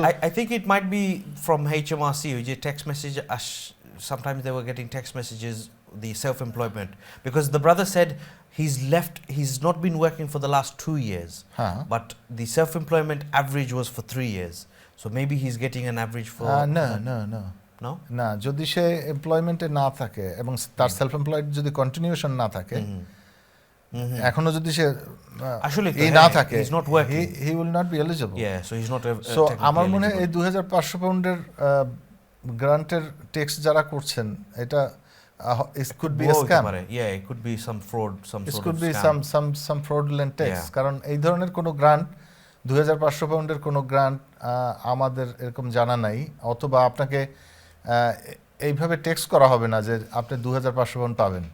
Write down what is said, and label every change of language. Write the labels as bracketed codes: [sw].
[en] I think it might be from HMRC, which is text message. Sometimes they were getting text messages, the self-employment, because the brother said he's not been working for the last 2 years, but the self-employment average was for 3 years. So maybe he's getting an average for [bn] no না, যদি সে এমপ্লয়মেন্টে না থাকে এবং তার self employed যদি continuation না থাকে, এখনো যদি সে আসলে না থাকে, [en] he's not working, he will not be eligible. Yeah, so he's not [bn] so আমার মনে হয় এই 2,500 পাউন্ডের গ্রান্টের ট্যাক্স যারা করছেন, এটা [en] it could be a scam. Yeah, it could be some fraud, it could be some fraudulent tax. [bn] কারণ এই ধরনের কোনো গ্রান্ট 2,500 পাউন্ডের কোনো গ্রান্ট আমাদের এরকম জানা নাই, অথবা আপনাকে এইভাবে ট্যাক্স করা হবে না যে আপনি 2,500 পাউন্ড পাবেন।